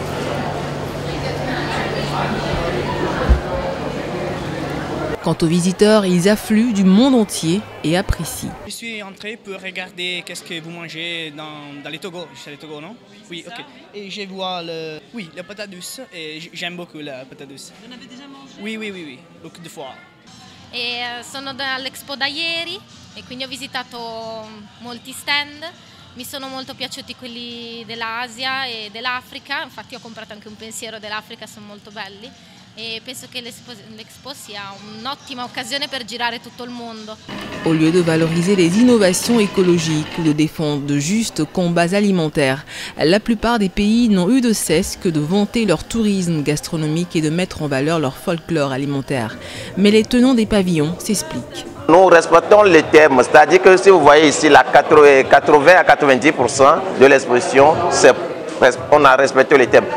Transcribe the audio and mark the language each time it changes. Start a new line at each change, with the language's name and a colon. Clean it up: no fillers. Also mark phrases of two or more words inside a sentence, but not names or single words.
French: Quant aux visiteurs, ils affluent du monde entier et apprécient. Je suis entré pour regarder qu'est-ce que vous mangez dans les Togo. C'est les Togo, non? Oui, ok. Et je vois la patate douce et j'aime beaucoup la patate douce. Vous en avez déjà mangé? Oui, beaucoup de fois.
Italian: Sono all'Expo da ieri e quindi ho visitato molti stand. Mi sono molto piaciuti quelli dell'Asia e dell'Africa, infatti ho comprato anche un pensiero dell'Africa, sono molto belli e penso che l'Expo sia un'ottima occasione per girare tutto il mondo.
French: Au lieu de valoriser les innovations écologiques ou de défendre de justes combats alimentaires, la plupart des pays n'ont eu de cesse que de vanter leur tourisme gastronomique et de mettre en valeur leur folklore alimentaire. Mais les tenants des pavillons s'expliquent. Nous respectons les thèmes, c'est-à-dire que si vous voyez ici, la 80 à 90% de l'exposition, on a respecté les thèmes.